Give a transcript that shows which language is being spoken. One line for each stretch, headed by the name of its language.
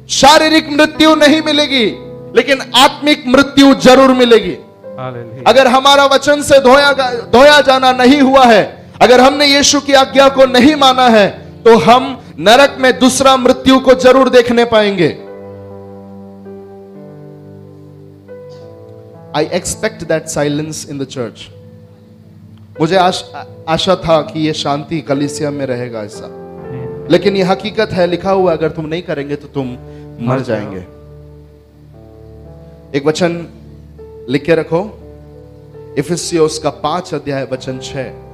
Hindi: शारीरिक मृत्यु नहीं मिलेगी, लेकिन आत्मिक मृत्यु जरूर मिलेगी। अगर हमारा वचन से धोया जाना नहीं हुआ है, अगर हमने यीशु की आज्ञा को नहीं माना है, तो हम नरक में दूसरा मृत्यु को जरूर देखने पाएंगे।
English: I expect that silence in the church.
Hindi: मुझे आशा था कि ये शांति कलीसिया में रहेगा ऐसा, लेकिन ये हकीकत है, लिखा हुआ अगर तुम नहीं करेंगे तो तुम मर जाएंगे। एक वचन लिख के रखो, इफिसियोस का 5 अध्याय वचन 6।